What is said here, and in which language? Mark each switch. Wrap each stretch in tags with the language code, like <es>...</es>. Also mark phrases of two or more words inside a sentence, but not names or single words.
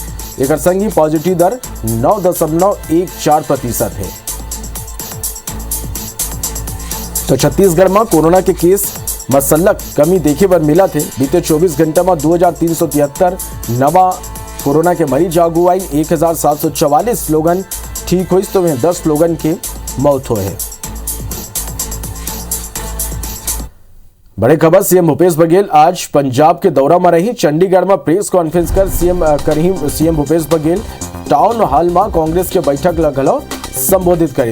<hne>एकर संग ही पॉजिटिव दर 9.14% है। तो छत्तीसगढ़ में कोरोना के केस मसलक कमी देखे बर मिला थे। बीते 24 घंटा में 2373 नवा कोरोना के मरीज आगू आई। 1744 लोगन ठीक हुई तो 10 लोगन के मौत हुए हैं। बड़े खबर सीएम भूपेश बघेल आज पंजाब के दौरा में रही। चंडीगढ़ में</hne> <en>press conference</en> <hne>कर सीएम भूपेश बघेल</hne> <en>town hall</en> <hne>में कांग्रेस के बैठक लगल संबोधित करी।</hne>